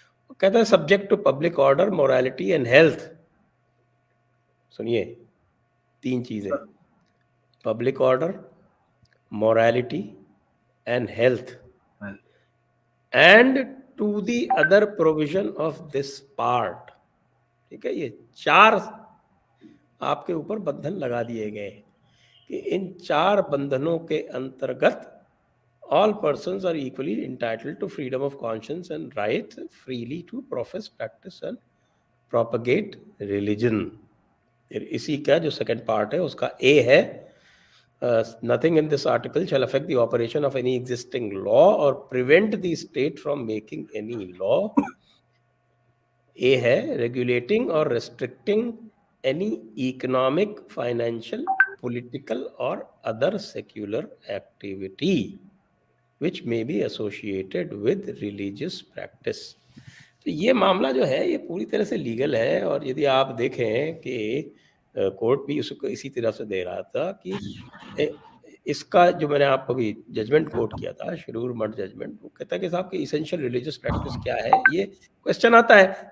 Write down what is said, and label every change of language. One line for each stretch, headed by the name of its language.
Hindi: वो कहता है
English: Subject to public order, morality and health.
Hindi: सुनिए, 3 चीजें,
English: Public order, morality and health, and to the other provision of this part.
Hindi: ठीक है, ये 4 आपके ऊपर बंधन लगा दिए गए कि इन 4 बंधनों के अंतर्गत
English: all persons are equally entitled to freedom of conscience and right freely to profess, practice and propagate religion।
Hindi: इसी का जो सेकंड पार्ट है उसका ए है,
English: nothing in this article shall affect the operation of any existing law or prevent the state from making any law।
Hindi: ए है
English: regulating or restricting any economic, financial, political or other secular activity which may be associated with religious practice।
Hindi: तो ये मामला जो है ये पूरी तरह से लीगल है। और यदि आप देखें कि कोर्ट भी उसको इसी तरह से दे रहा था कि इसका जो मैंने आपको भी जजमेंट कोट किया था, शिरूर मठ जजमेंट, वो कहता है कि साहब कि इसेंशियल रिलीजियस प्रैक्टिस क्या है, ये क्वेश्चन आता है।